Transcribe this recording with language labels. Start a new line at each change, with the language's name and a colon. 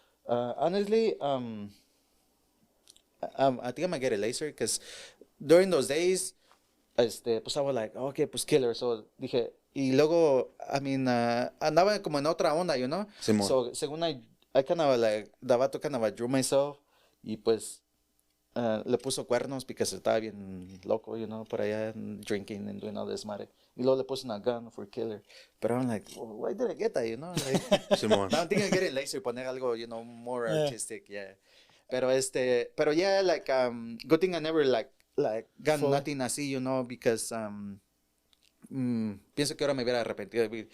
English: Honestly, I think I'm gonna get a laser because during those days, pues I was like, okay, pues killer.
Spanish: So dije, y luego, I mean, andaba como en otra onda, Simón.
English: So según I kind of like, the vato kind of drew myself,
Spanish: y pues le puso cuernos
English: because
Spanish: estaba bien loco, por allá
English: drinking and doing all this madre.
Spanish: Y luego le puso una gun
English: for killer. But I'm like, well, why did I get that, Like,
Spanish: Simón.
English: now I'm thinking of getting laser, poner algo, more artistic, Pero yeah, like, good thing I never, like got nothing así, because,
Spanish: pienso que ahora me hubiera arrepentido.